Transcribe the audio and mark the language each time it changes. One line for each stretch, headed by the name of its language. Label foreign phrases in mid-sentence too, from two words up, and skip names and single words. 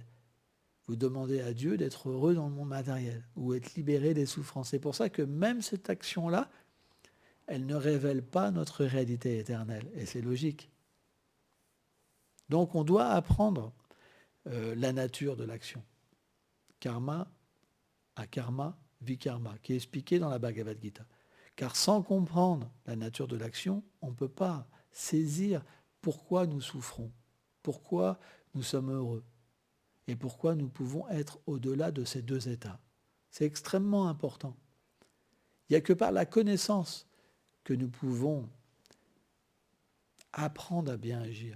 French: Vous demandez à Dieu d'être heureux dans le monde matériel ou être libéré des souffrances. C'est pour ça que même cette action-là, elle ne révèle pas notre réalité éternelle. Et c'est logique. Donc on doit apprendre la nature de l'action.
Sanskrit: कर्म, अकर्म, विकर्म,
French: qui est expliqué dans la Bhagavad Gita. Car sans comprendre la nature de l'action, on ne peut pas saisir pourquoi nous souffrons, pourquoi nous sommes heureux et pourquoi nous pouvons être au-delà de ces deux états. C'est extrêmement important. Il n'y a que par la connaissance que nous pouvons apprendre à bien agir.